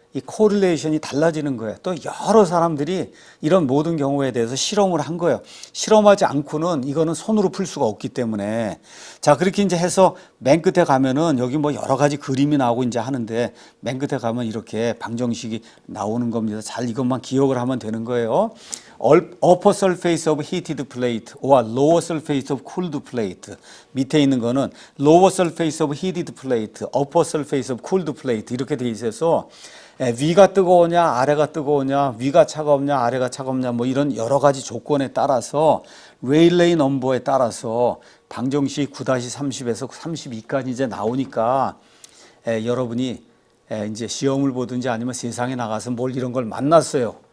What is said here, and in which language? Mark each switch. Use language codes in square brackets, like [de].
[ko] 이 코릴레이션이 달라지는 거예요. 또 여러 사람들이 이런 모든 경우에 대해서 실험을 한 거예요. 실험하지 않고는 이거는 손으로 풀 수가 없기 때문에. 자, 그렇게 이제 해서 맨 끝에 가면은 여기 뭐 여러 가지 그림이 나오고 이제 하는데 맨 끝에 가면 이렇게 방정식이 나오는 겁니다. 잘 이것만 기억을 하면 되는 거예요. [en] upper surface of heated plate or lower surface of cooled plate. [ko] 밑에 있는 거는 [en] lower surface of heated plate, upper surface of cooled plate [ko] 이렇게 돼 있어서 위가 뜨거우냐 아래가 뜨거우냐 위가 차갑냐 아래가 차갑냐 뭐 이런 여러 가지 조건에 따라서 레일레이 넘버에 따라서 방정식 9-30에서 32까지 이제 나오니까 여러분이 이제 시험을 보든지 아니면 세상에 나가서 뭘 이런 걸 만났어요.